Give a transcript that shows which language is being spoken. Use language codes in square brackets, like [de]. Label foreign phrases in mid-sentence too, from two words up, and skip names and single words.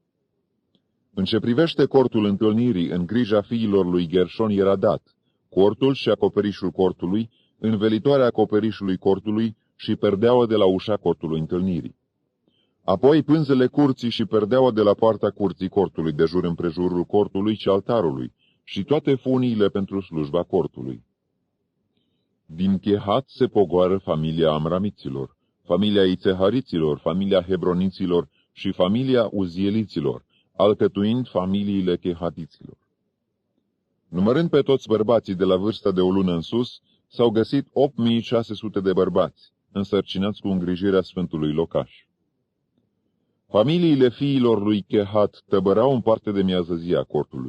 [ro] În ce privește cortul întâlnirii, în grija fiilor lui Gershon era dat cortul și acoperișul cortului, învelitoarea acoperișului cortului și perdeaua de la ușa cortului întâlnirii. Apoi pânzele curții și perdeaua de la poarta curții cortului de jur împrejurul cortului și altarului și toate funiile pentru slujba cortului. Din Kehat se pogoară familia amramiților, familia itzehariților, familia hebroniților și familia uzieliților, alcătuind familiile chehatiților. Numărând pe toți bărbații de la vârsta de o lună în sus, s-au găsit 8600 de bărbați, însărcinați cu îngrijirea Sfântului Locaș. Familiile fiilor lui Kehat tăbărau în parte de miază zi a cortului.